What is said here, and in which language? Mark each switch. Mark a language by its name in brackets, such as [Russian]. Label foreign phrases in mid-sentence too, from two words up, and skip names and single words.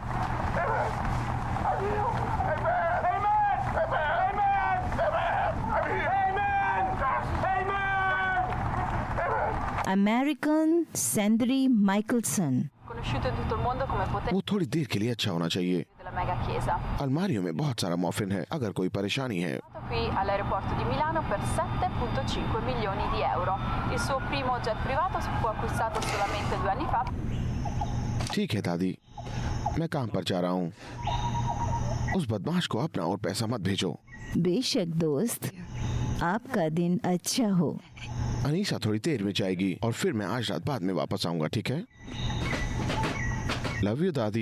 [Hindi] अमेरिकन सैंडरी माइकलसन। वो थोड़ी देर के लिए अच्छा होना चाहिए। अलमारियों में बहुत सारा मॉफिन है, अगर कोई परेशानी है। [Italian] qui all'aeroporto di Milano per 7,5 milioni di euro. Il suo primo jet privato fu acquistato solamente 2 anni fa. [Hindi] ठीक है दादी, मैं काम पर जा रहा हूँ। उस बदमाश को अपना और पैसा मत भेजो। बेशक दोस्त, आपका दिन अच्छा हो। अनीसा थोड़ी देर में जाएगी और फिर मैं आज रात बाद में वापस आऊंगा, ठीक है? [English] love you [Hindi] दादी।